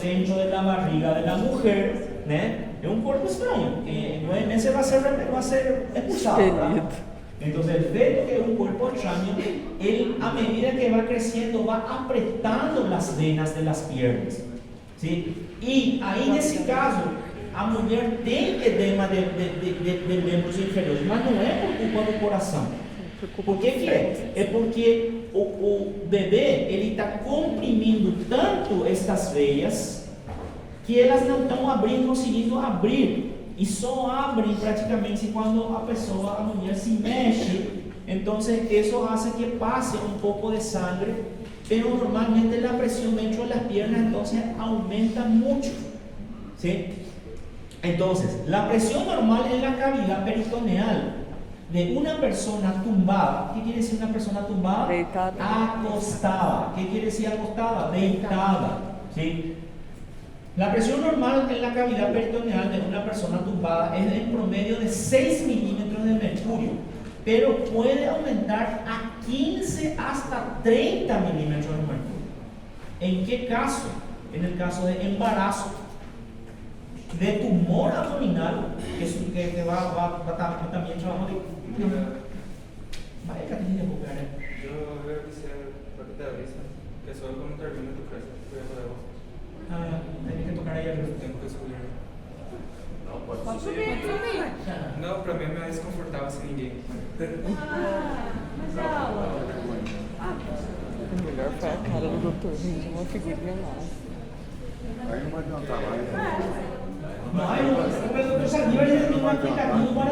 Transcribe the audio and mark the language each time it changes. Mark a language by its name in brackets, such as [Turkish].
[Spanish] dentro de la barriga de la mujer, ¿né? Es un cuerpo extraño, que en 9 meses va a ser expulsado, ¿verdad? Querido. Entonces el feto, que es un cuerpo extraño, él a medida que va creciendo va apretando las venas de las piernas, ¿sí? Y ahí [Portuguese] nesse caso, a mulher tem edema de membros inferiores, mas não é por culpa do coração. Por que que é? É porque o bebê, ele está comprimindo tanto estas veias que elas não estão abrindo, conseguindo abrir, e só abrem praticamente quando a pessoa, a mulher se mexe. Então isso [Spanish] hace que pase [Portuguese] um pouco [Spanish] de sangre, pero normalmente la presión dentro de las piernas entonces aumenta mucho, ¿sí? Entonces, la presión normal en la cavidad peritoneal de una persona tumbada, ¿qué quiere decir una persona tumbada? [Portuguese] Deitada. [Spanish] Acostada. ¿Qué quiere decir acostada? [Portuguese] Deitada, [Spanish] ¿sí? La presión normal en la cavidad peritoneal de una persona tumbada es en promedio de 6 milímetros de mercurio, pero puede aumentar a 15 hasta 30 milímetros de mercurio. ¿En qué caso? En el caso de embarazo, de tumor abdominal, que va también trabajo de... Vaya, Caterina, porque Yo voy a decir, para que te avisa, que solo cuando termine tu clase, voy a poder vos. tenés que tocar ahí arriba. Tengo que subir. [Portuguese] Não, pode Pode subir. subir. Não, pra mim é mais desconfortável sem ninguém. Mas é aula. O melhor foi a cara do doutor, gente. Uma figurinha massa. Aí não vai adiantar mais. No, eu sabia, mas ele tem um aplicativo para...